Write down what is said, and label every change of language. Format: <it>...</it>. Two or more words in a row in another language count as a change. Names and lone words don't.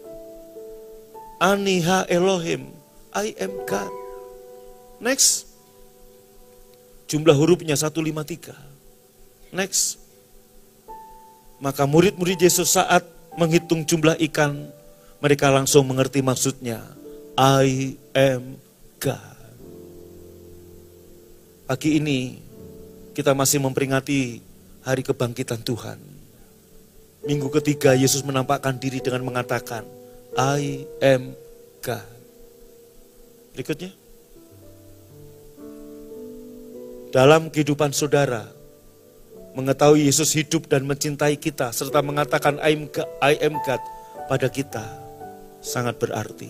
<he>Aniha Elohim,</he> <en>I am God. Next.</en> <id>Jumlah hurufnya 153.</id> <en>Next.</en> <id>Maka murid-murid Yesus saat menghitung jumlah ikan, mereka langsung mengerti maksudnya.</id> <en>I am God.</en> <id>Pagi ini kita masih memperingati hari kebangkitan Tuhan. Minggu ketiga Yesus menampakkan diri dengan mengatakan,</id> <en>I am God.</en> <id>Berikutnya. Dalam kehidupan saudara, mengetahui Yesus hidup dan mencintai kita, serta mengatakan</id> <en>I am God</en> <id>pada kita, sangat berarti.</id>